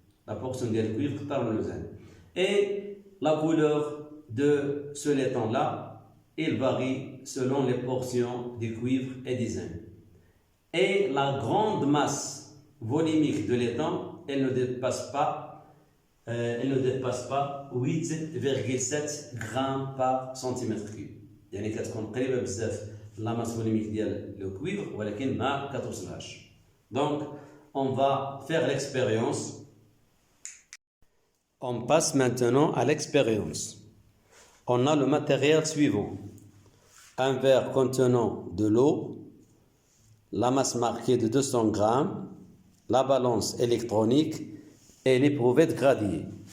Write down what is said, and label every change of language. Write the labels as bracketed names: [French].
[French] La portion du cuivre comme le zinc. Et la couleur de ce laiton-là, il varie selon les portions du cuivre et du zinc. Et la grande masse volimique de laiton, elle ne dépasse pas 8,7 grammes par centimètre cube. [Arabic] يعني كتكون قريبه بزاف [French] la masse volumique [Arabic] ديال [French] le cuivre [Arabic] ولكن ما كتوصلهاش. [French] Donc on va faire l'expérience. On passe maintenant à l'expérience. On a le matériel suivant: un verre contenant de l'eau, la masse marquée de 200 grammes, la balance électronique et l'éprouvette gradient.